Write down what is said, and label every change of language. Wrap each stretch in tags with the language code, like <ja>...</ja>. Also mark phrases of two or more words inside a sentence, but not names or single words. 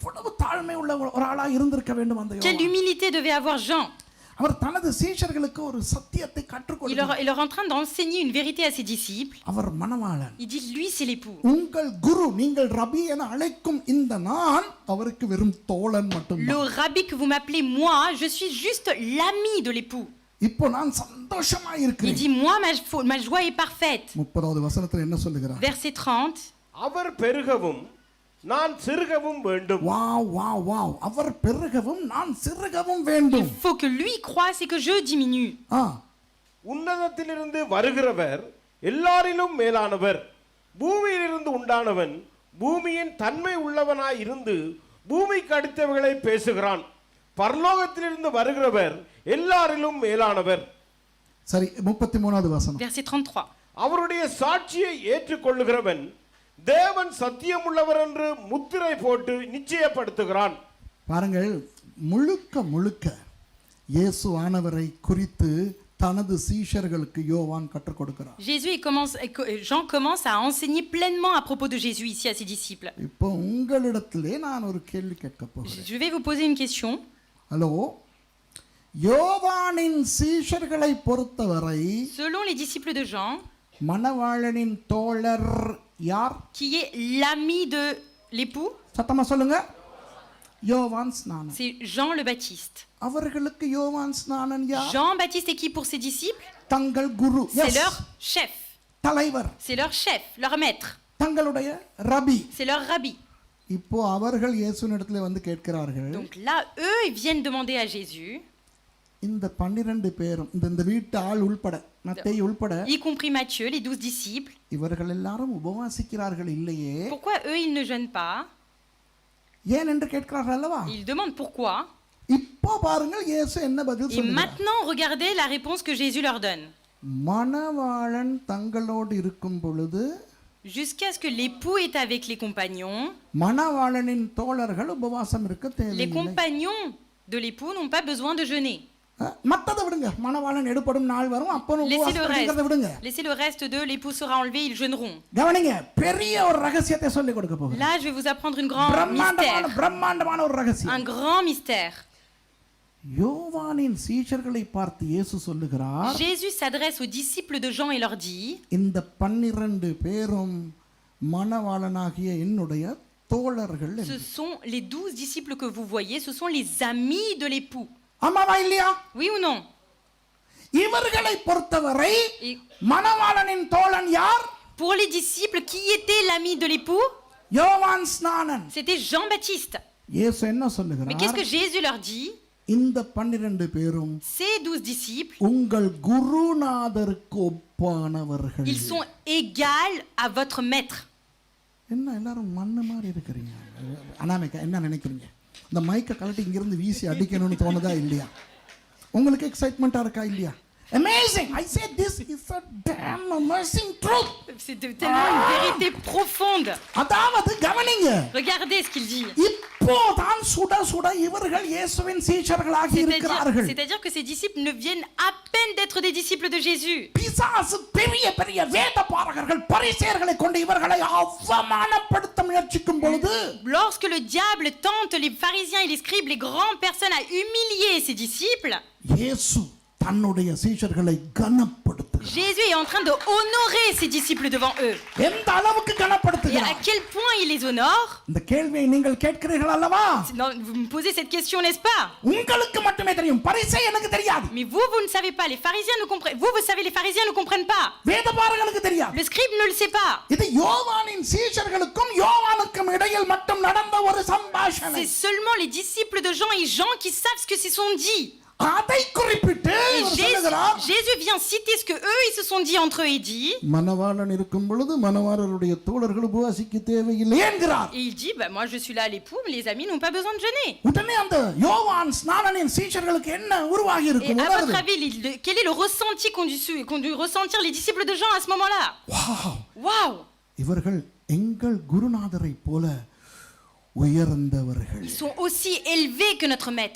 <ta>எவ்வளவு தாழ்மை உள்ள ஒரு ஆளா இருந்திருக்க வேண்டும் அந்த</ta> <fr>Quelle</fr> <ta>யோவான்.</ta> <fr>humilité devait avoir Jean.</fr> <ta>அவர் தனது சீஷர்களுக்கு ஒரு சத்தியத்தை கற்றுக்</ta> <fr>Il</fr> <ta>கொடுத்தார்.</ta> <fr>leur est en train d'enseigner une vérité à ses disciples.</fr> <ta>அவர் மணவாளன்.</ta> <fr>Il dit, lui, c'est l'époux.</fr> <ta>உங்கள் குரு நீங்கள் ரபி என அழைக்கும் இந்த நான் அவருக்கு வெறும் தோழன்</ta> <fr>Le</fr> <ta>மட்டும்தான்.</ta> <fr>rabbi que vous m'appelez moi, je suis juste l'ami de l'époux.</fr> <ta>இப்போ நான் சந்தோஷமா</ta> <fr>Il</fr> <ta>இருக்கிறேன்.</ta> <fr>dit, moi, ma joie est parfaite.</fr> <ta>30வது வசனத்துல என்ன சொல்லுகிறார்?</ta> <fr>Verset 30.</fr> <ta>அவர் பெருகவும் நான் சிறுகவும் வேண்டும். வாவ் வாவ் வாவ், அவர் பெருகவும் நான் சிறுகவும்</ta> <fr>Il</fr> <ta>வேண்டும்.</ta> <fr>faut que lui croisse et que je diminue.</fr> <ta>ஆ, உன்னதத்திலிருந்து வருகிறவர் எல்லாரிலும் மேலானவர். பூமியிலிருந்து உண்டானவன் பூமியின் தன்மை உள்ளவனாய் இருந்து பூமிக்கு அடுத்தவைகளை பேசுகிறான். பரலோகத்திலிருந்து வருகிறவர் எல்லாரிலும் மேலானவர். சரி 33வது வசனம்.</ta> <fr>Verset 33.</fr> <ta>அவருடைய சாட்சியை ஏற்றுக்கொள்ளுகிறவன் தேவன் சத்தியமுள்ளவர் என்று முத்திரை போட்டு நிச்சயப்படுத்துகிறான். பாருங்கள், முழுக்க முழுக்க இயேசு ஆனவரை குறித்து தனது சீஷர்களுக்கு யோவான் கற்றுக் கொடுக்கிறார்.</ta> <fr>Jean commence à enseigner pleinement à propos de Jésus ici à ses disciples.</fr> <ta>இப்போ உங்களிடத்திலே நான் ஒரு கேள்வி கேட்க போகிறேன்.</ta> <fr>Je vais vous poser une question.</fr> <ta>ஹலோ, யோவானின் சீஷர்களை பொறுத்தவரை</ta> <fr>Selon les disciples de Jean,</fr> <ta>மணவாளனின் தோழர் யார்?</ta> <fr>qui est l'ami de l'époux,</fr> <ta>சத்தமா சொல்லுங்க. யோவான் ஸ்நானன்.</ta> <fr>c'est Jean le Baptiste.</fr> <ta>அவர்களுக்கு யோவான் ஸ்நானன் யார்?</ta> <fr>Jean-Baptiste est qui pour ses disciples?</fr> <ta>தங்கள் குரு.</ta> <fr>C'est Yes. leur chef,</fr> <ta>தலைவர்.</ta> <fr>c'est leur chef, leur maître,</fr> <ta>தங்களுடைய ரபி.</ta> <fr>c'est leur rabbi.</fr> <ta>இப்போ அவர்கள் இயேசுவினிடத்திலே வந்து கேட்கிறார்கள்,</ta> <fr>Donc là, eux, ils viennent demander à Jésus,</fr> <ta>இந்த 12 பேரும் இந்த வீட்டு ஆள் உள்பட மத்தேயு உள்பட</ta> <fr>y compris Matthieu, les 12 disciples,</fr> <ta>இவர்கள் எல்லாரும் உபவாசிக்கிறார்கள் இல்லையே,</ta> <fr>pourquoi eux, ils ne jeûnent pas?</fr> <ta>ஏன் என்று கேட்கிறார்கள் அல்லவா?</ta> <fr>Ils demandent pourquoi.</fr> <ta>இப்போ பாருங்கள் இயேசு என்ன பதில்</ta> <fr>Et</fr> <ta>சொல்கிறார்.</ta> <fr>maintenant, regardez la réponse que Jésus leur donne.</fr> <ta>மணவாளன் தங்களோடு இருக்கும் பொழுது</ta> <fr>Jusqu'à ce que l'époux est avec les compagnons,</fr> <ta>மணவாளனின் தோழர்கள் உபவாசம் இருக்க</ta> <fr>les</fr> <ta>தேவையில்லை.</ta> <fr>compagnons de l'époux n'ont pas besoin de jeûner.</fr> <ta>மத்தத விடுங்க, மணவாளன் எடுபடும் நாள் வரும் அப்போ</ta> <fr>Laissez le</fr> <ta>உபவாசம் விடுங்க.</ta> <fr>reste. Laissez le reste de l'époux sera enlevé, ils jeûneront.</fr> <ta>கவனிங்க, பெரிய ஒரு ரகசியத்தை சொல்லிக் கொடுக்க போகிறேன்.</ta> <fr>Là, je vais vous apprendre un grand mystère.</fr> <ta>பிரம்மாண்டமான ஒரு ரகசியம்.</ta> <fr>Un grand mystère.</fr> <ta>யோவானின் சீஷர்களை பார்த்து இயேசு சொல்லுகிறார்,</ta> <fr>Jésus s'adresse aux disciples de Jean et leur dit,</fr> <ta>இந்த 12 பேரும் மணவாளனாகிய என்னுடைய தோழர்கள்</ta> <fr>ce</fr> <ta>என்று.</ta> <fr>sont les 12 disciples que vous voyez, ce sont les amis de l'époux.</fr> <ta>ஆமாவா இல்லையா?</ta> <fr>Oui ou non?</fr> <ta>இவர்களை பொறுத்தவரை</ta> <fr>Et</fr> <ta>மணவாளனின் தோழன் யார்?</ta> <fr>pour les disciples, qui était l'ami de l'époux?</fr> <ta>யோவான் ஸ்நானன்.</ta> <fr>C'était Jean-Baptiste.</fr> <ta>இயேசு என்ன</ta> <fr>Mais qu'est-ce</fr> <ta>சொல்லுகிறார்?</ta> <fr>que Jésus leur dit?</fr> <ta>இந்த 12 பேரும்</ta> <fr>Ces 12 disciples,</fr> <ta>உங்கள் குருநாதருக்கு ஒப்பானவர்கள்.</ta> <fr>ils sont égaux à votre maître.</fr> <ta>என்ன எல்லாரும் மண்ணு மாதிரி இருக்கிறீங்க? அனாமிகா என்ன நினைக்கிறீங்க? இந்த மைக்கை கழட்டி இங்கிருந்து வீசி அடிக்கணும்னு தோணுதா இல்லையா? உங்களுக்கு எக்ஸைட்மெண்ட்டா இருக்கா இல்லையா?</ta> <en>Amazing! I said this is a damn amazing truth.</en> <fr>C'est tellement une vérité profonde.</fr> <ta>அதாவது கவனிங்க,</ta> <fr>Regardez ce qu'il dit.</fr> <ta>இப்போதான் சுட சுட இவர்கள் இயேசுவின் சீஷர்களாகி இருக்கிறார்கள்.</ta> <fr>C'est-à-dire que ces disciples ne viennent à peine d'être des disciples de Jésus.</fr> <ta>பிசாசு பெரிய பெரிய வேதபாரகர்கள் பரிசேயர்களை கொண்டு இவர்களை அவமானப்படுத்த முயற்சிக்கும் பொழுது,</ta> <fr>Lorsque le diable tente les pharisiens et les scribes, les grandes personnes, à humilier ses disciples,</fr> <ta>இயேசு தன்னுடைய சீஷர்களை கனப்படுத்துகிறார்.</ta> <fr>Jésus est en train de honorer ses disciples devant eux.</fr> <ta>எந்த அளவுக்கு</ta> <fr>Et à</fr> <ta>கனப்படுத்துகிறார்?</ta> <fr>quel point il les honore?</fr> <ta>இந்த கேள்வியை நீங்கள் கேட்கிறீர்கள் அல்லவா?</ta> <fr>Non, vous me posez cette question, n'est-ce pas?</fr> <ta>உங்களுக்கு மட்டுமே தெரியும், பரிசேயனுக்கு தெரியாது.</ta> <fr>Mais vous ne savez pas. Les pharisiens ne comprennent. Vous savez, les pharisiens ne comprennent pas.</fr> <ta>வேதபாரகர்களுக்கு தெரியாது.</ta> <fr>Le scribe ne le sait pas.</fr> <ta>இது யோவானின் சீஷர்களுக்கும் யோவானுக்கும் இடையில் மட்டும் நடந்த ஒரு சம்பாஷணை.</ta> <fr>C'est seulement les disciples de Jean et Jean qui savent ce que se sont dit.</fr> <ta>அதை குறிப்பிட்டு</ta> <fr>Et</fr> <ta>இவர் சொல்லுகிறார்,</ta> <fr>Jésus vient citer ce que eux ils se sont dit entre eux et dit.</fr> <ta>மணவாளன் இருக்கும் பொழுது மணவாளருடைய தோழர்கள் உபவாசிக்க தேவையில்லை என்கிறார்.</ta> <fr>Et il dit, bah, moi je suis là à l'époux, mais les amis n'ont pas besoin de jeûner.</fr> <ta>உடனே அந்த யோவான் ஸ்நானனின் சீஷர்களுக்கு என்ன உருவாகி</ta> <fr>Et</fr> <ta>இருக்கும்?</ta> <fr>à votre avis, quel est le ressenti qu'ont dû ressentir les disciples de Jean à ce moment-là? Waouh!</fr> <ta>இவர்கள் எங்கள் குருநாதரை போல உயர்ந்தவர்கள்.</ta> <fr>Ils sont aussi élevés que notre maître.</fr>